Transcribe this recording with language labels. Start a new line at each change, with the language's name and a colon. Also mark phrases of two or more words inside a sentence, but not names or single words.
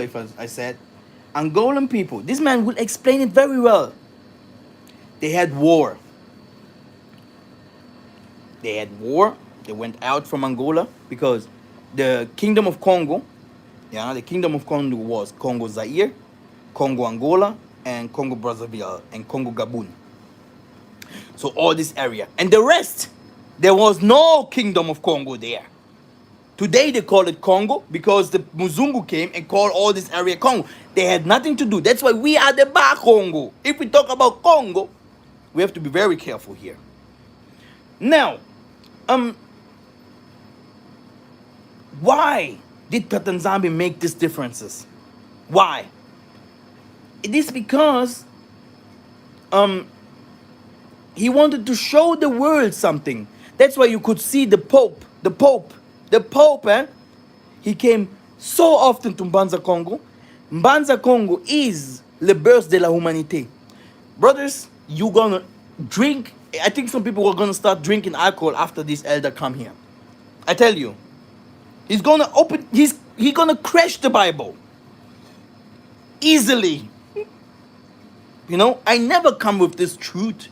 English: If I said Angolan people, this man will explain it very well. They had war. They went out from Angola because the Kingdom of Congo, yeah, the Kingdom of Congo was Congo Zaire, Congo Angola, and Congo Brazzaville, and Congo Gabon. So all this area. And the rest, there was no kingdom of Congo there. Today they call it Congo because the Muzungu came and called all this area Congo. They had nothing to do. That's why we are the Ba Congo. If we talk about Congo, we have to be very careful here. Now, why did Tata Nzambi make these differences? Why? It is because he wanted to show the world something. That's why you could see the Pope, he came so often to Mbanza Congo. Mbanza Congo is
French: le berce de la humanité.
English: Brothers, you gonna drink. I think some people are gonna start drinking alcohol after this elder come here. I tell you, he's gonna gonna crash the Bible easily. You know, I never come with this truth.